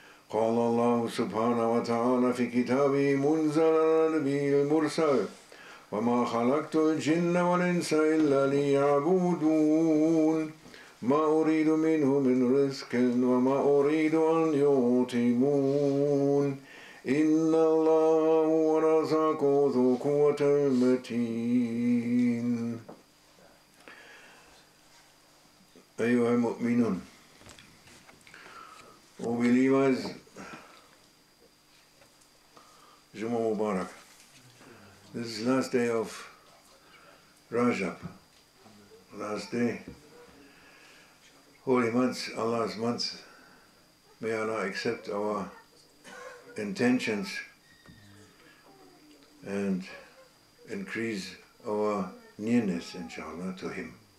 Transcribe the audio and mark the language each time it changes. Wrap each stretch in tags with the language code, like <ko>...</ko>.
<ar>قال الله سبحانه وتعالى في كتابه منزل النبي المرسل وما خلقت الجن والإنس إلا ليعبدون ما أريد منه من رزق وما أريد أن يطعمون إن الله هو الرزاق ذو قوة المتين. أيها المؤمنون,</ar> <en>O believers, Juma Mubarak. This is the last day of Rajab, last day, holy months, Allah's months. May Allah accept our intentions and increase our nearness, inshallah, to Him.</en>